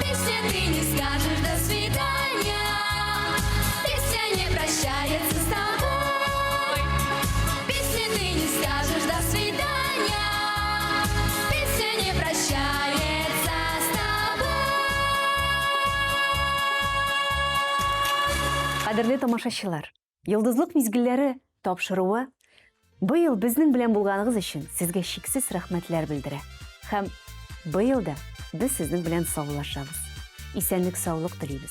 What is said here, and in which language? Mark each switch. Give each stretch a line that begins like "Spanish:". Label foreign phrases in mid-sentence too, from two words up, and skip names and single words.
Russian: Песня ты не скажешь до свидания, песня не прощается с тобой. Песня ты не скажешь до свидания, песня не прощается с тобой.
Tatar: Кадерле тамашачылар, йылдызлык мизгилләре тапшыруы быел безнең белән булганыгыз өчен сезгә шиксез рәхмәтләр белдерә. Һәм быел да без сезнең белән саулашабыз. Исәнлек, саулык телибез.